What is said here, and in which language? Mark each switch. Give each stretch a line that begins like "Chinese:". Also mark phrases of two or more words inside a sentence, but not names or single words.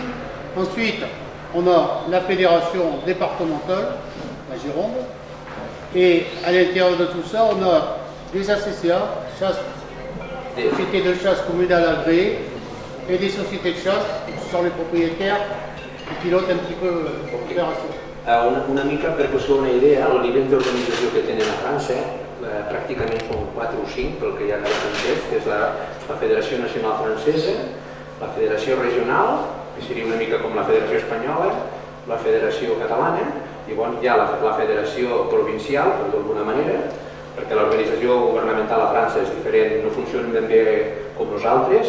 French: Ensuite, on a la fédération départementale, la Gironde, et à l'intérieur de tout ça, on a des ACCA, sociétés de chasse communales agréées, et des sociétés de chasse, qui sont les propriétaires, qui pilotent un petit peu l'opération.
Catalan: Una mica per que us feu una idea, el nivell d'organització que tenen a França, pràcticament són 4 o 5, pel que hi ha cada francès, que és la Federació Nacional Francesa, la Federació Regional, que seria una mica com la Federació Espanyola, la Federació Catalana, i llavors hi ha la Federació Provincial, per d'alguna manera, perquè l'organització governamental a França és diferent, no funciona ben bé com nosaltres.